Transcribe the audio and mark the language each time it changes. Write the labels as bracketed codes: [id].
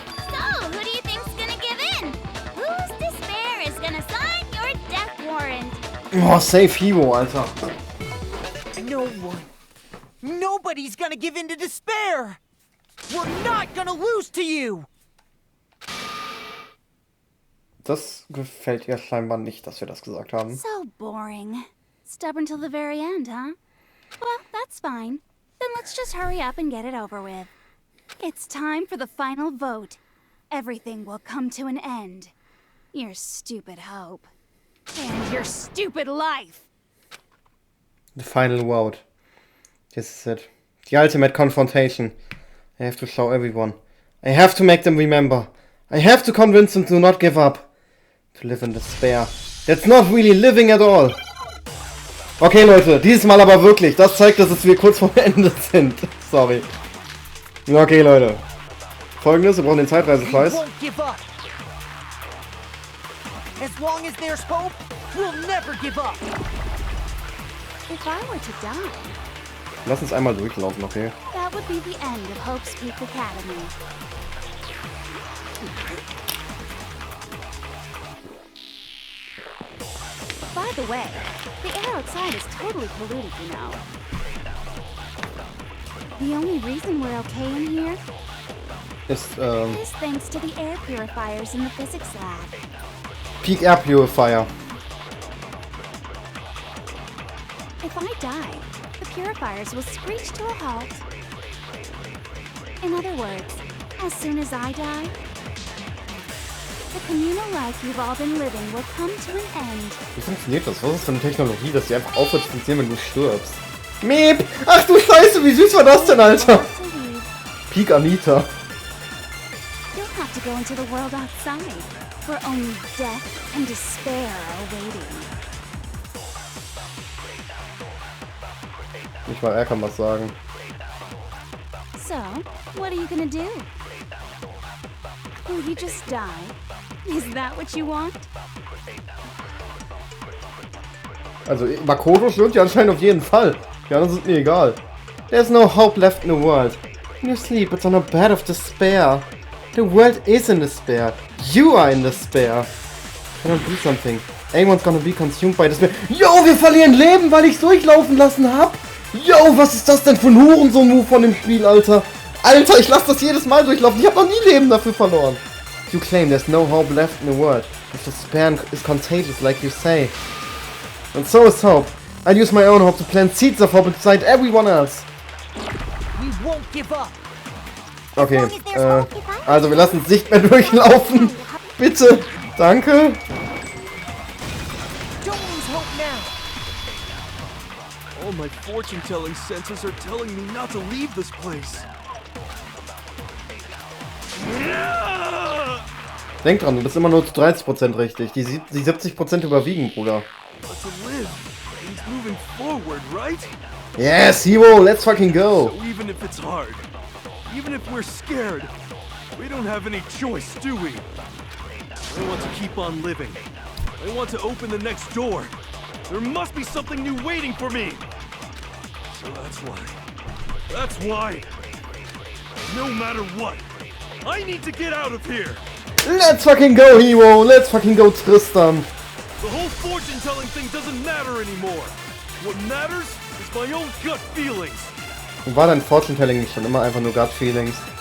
[en] So, who do you think's gonna give in? Whose despair is gonna sign your death warrant? Oh, safe Hero, Alter. No one. Nobody's gonna give in to despair. We're not gonna lose to you. [de] Das gefällt ihr scheinbar nicht, dass wir das gesagt haben. [en] So boring. Stubborn till the very end, huh? Well, that's fine. Then let's just hurry up and get it over with. It's time for the final vote. Everything will come to an end. Your stupid hope. And your stupid life. The final vote. This is it. The ultimate confrontation. I have to show everyone. I have to make them remember. I have to convince them to not give up. To live in despair. That's not really living at all. [de] Okay, Leute, dieses Mal aber wirklich. Das zeigt, dass wir kurz vor Ende sind. Sorry. Okay, Leute. Folgendes, wir brauchen den Zeitreisefleiß. [en] As long as there's hope, we'll never give up. If I were to die, [de] Lass uns einmal durchlaufen, okay? [en] that would be the end of Hope's Peak Academy. By the way, the air outside is totally polluted, you know. The only reason we're okay in here [de] Ist, [en] is thanks to the air purifiers in the physics lab. Peak Air Purifier. If I die, the purifiers will screech to a halt. In other words, as soon as I die, the communal life you've all been living will come to an end. [de] Wie funktioniert das? Was ist für eine Technologie, dass die einfach aufhört zu funktionieren, wenn du stirbst? Meep! Ach du Scheiße, wie süß war das denn, Alter? Peak Anita. [en] You'll have to go into the world outside, where only death and despair are waiting. [de] Nicht mal er kann was sagen. [en] So, what are you gonna do? Will you just die? Is that what you want? [de] Also, Makoto stirbt ja anscheinend auf jeden Fall. Die anderen sind mir egal. [en] There's no hope left in the world. When you sleep, it's on a bed of despair. The world is in despair. You are in despair. Cannot do something. Everyone's gonna be consumed by despair. [de] Yo, wir verlieren Leben, weil ich's durchlaufen lassen hab. Yo, was ist das denn für ein Hurensohn-Move von dem Spiel, Alter? Alter, ich lasse das jedes Mal durchlaufen. Ich hab noch nie Leben dafür verloren. [en] You claim there's no hope left in the world. If despair is contagious, like you say. And so is hope. I'll use my own hope to plant seeds of hope inside everyone else. We won't give up. [de] Okay, also wir lassen es nicht mehr durchlaufen. Bitte. Danke. [en] Don't lose hope now. All my fortune-telling senses are telling me not to leave this place. [de] Denk dran, du bist immer nur zu 30% richtig. Die 70% überwiegen, Bruder. [en] But to live means moving forward, right? Yes, Hero, let's fucking go. So even if it's hard, even if we're scared, we don't have any choice, do we? I want to keep on living. I want to open the next door. There must be something new waiting for me. So that's why, no matter what, I need to get out of here. Let's fucking go, Hero. Let's fucking go, Tristan. The whole fortune-telling thing doesn't matter anymore. What matters is my own gut feelings. [de] War dein Fortune-Telling nicht schon immer einfach nur Gut Feelings?